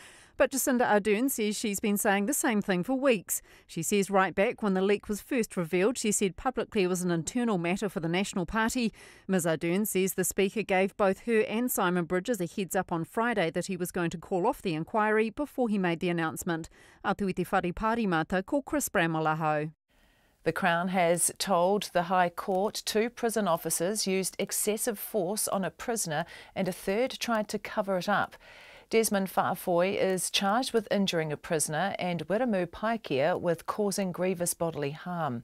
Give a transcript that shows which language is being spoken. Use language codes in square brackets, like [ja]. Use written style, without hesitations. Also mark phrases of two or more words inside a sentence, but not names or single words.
[en] But Jacinda Ardern says she's been saying the same thing for weeks. She says right back when the leak was first revealed, she said publicly it was an internal matter for the National Party. Ms Ardern says the Speaker gave both her and Simon Bridges a heads up on Friday that he was going to call off the inquiry before he made the announcement. [mi] Atu i te whare Pārimata, ko Chris Bramwell aho. [en] The Crown has told the High Court 2 prison officers used excessive force on a prisoner and a third tried to cover it up. Desmond Whaafoy is charged with injuring a prisoner and Wiramu Paikea with causing grievous bodily harm.